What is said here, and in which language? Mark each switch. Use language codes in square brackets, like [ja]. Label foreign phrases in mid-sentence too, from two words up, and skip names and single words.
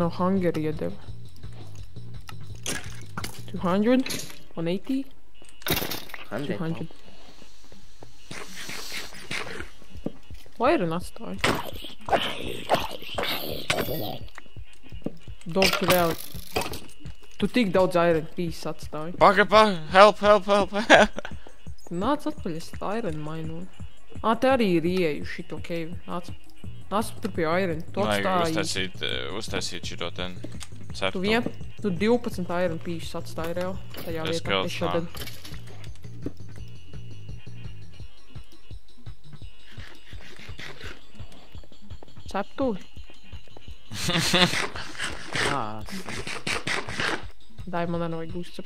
[lv] man nav hunger iedeva. 200? 180? 200. Iron atstāju. Dog, tu reāli. Tu tik daudz [en] iron pieces [lv] atstāji. [en] Help, help, help. [lv] Nāc atpaļ, es iron mainu. Te arī ir ieeju šito cave. Nāc tur pie iron. Tu atstāji. Uztaisīt šito ten. Tu 12 [en] iron pieces [lv] atstāji reāli. Tajā Tas vietā. kaut Es šodien. Ceptūri. Dai, man arī vajag uzcept.